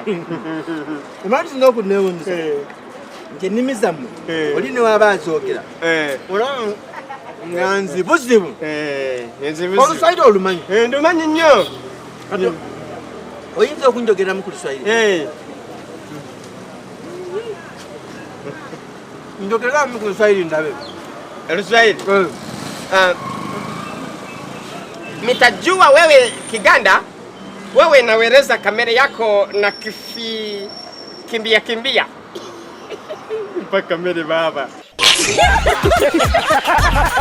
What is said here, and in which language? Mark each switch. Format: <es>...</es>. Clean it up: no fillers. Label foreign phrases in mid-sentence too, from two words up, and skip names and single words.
<lg>Emanyi tulina okuneewuunyisa nti ennimi zammwe oli ne waba azoogera olaba nga nzibuzibu. Oluswayiri olumanyi? Ndumanyi nnyo. Oyinza okunjogeramu ku Luswayiri? Njogeramu ku Luswayiri ndabe. Luswayiri?</lg> <sw>Nitajua wewe Kiganda, wewe naweleza kamera yako na kimbia mpaka kamera baba.</sw>